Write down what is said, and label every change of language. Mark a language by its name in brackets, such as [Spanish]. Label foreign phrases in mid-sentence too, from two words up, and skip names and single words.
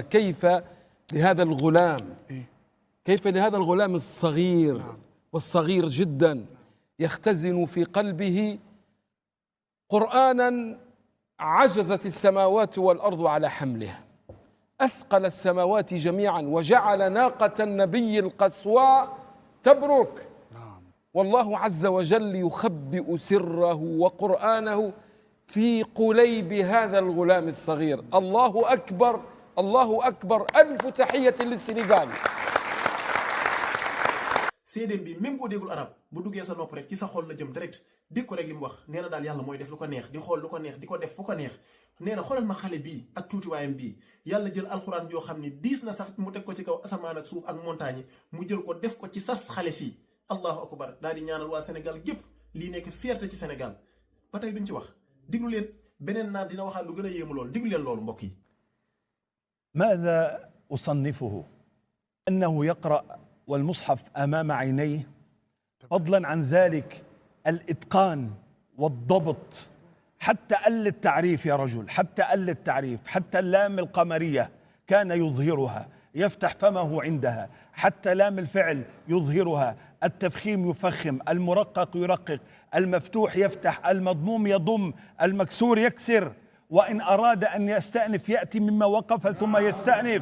[Arabic] كيف لهذا الغلام الصغير والصغير جدا يختزن في قلبه قرآنا عجزت السماوات والأرض على حمله، أثقل السماوات جميعا وجعل ناقة النبي القصواء تبرك. والله عز وجل يخبئ سره وقرآنه في قليب هذا الغلام الصغير. الله أكبر الله أكبر. ألف تحية للسنغال. [Wolof] séedéem bi même boo déggul arab bu duggee sa nopp rek ci sa xol la jëm direct dégg ko rek li mu wax nee na daal yàlla mooy def lu ko neex di xool lu ko neex di ko def fu ko neex nee na xoolal ma xale bii ak tuutiwaayam bii yàlla jël alxuraan yoo xam ni diis na sax mu teg ko ci kaw asamaan ak suuf ak montagne mu jël ko def ko ci sas xale si [Arabic] الله أكبر [Wolof] daal di ñaanal waa Sénégal gépp lii nekk fierté ci Sénégal ba tey duñ ci wax diglu leen beneen naar dina waxaat lu gën a yéemu loolu diglu leen loolu mbokk yi. [Arabic] ماذا أصنفه؟ أنه يقرأ والمصحف أمام عينيه، فضلا عن ذلك الإتقان والضبط، حتى التعريف يا رجل، حتى التعريف، حتى اللام القمرية كان يظهرها، يفتح فمه عندها، حتى لام الفعل يظهرها، التفخيم يفخم، المرقق يرقق، المفتوح يفتح، المضموم يضم، المكسور يكسر، وإن أراد أن يستأنف يأتي مما وقف ثم يستأنف.